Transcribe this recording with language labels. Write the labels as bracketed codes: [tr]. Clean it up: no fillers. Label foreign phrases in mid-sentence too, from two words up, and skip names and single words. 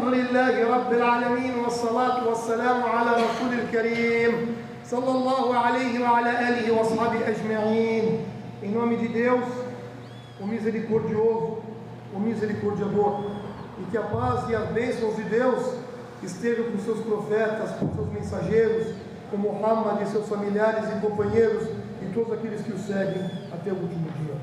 [ar] لله رب العالمين والصلاة والسلام على رسول الكريم صلى الله عليه وعلى آله وأصحابه أجمعين. [pt] Em nome de Deus, o misericordioso, o misericordiador, e que a paz e as bênçãos de Deus estejam com seus profetas, com seus mensageiros, com Muhammad e seus familiares e companheiros e todos aqueles que o seguem até o último dia.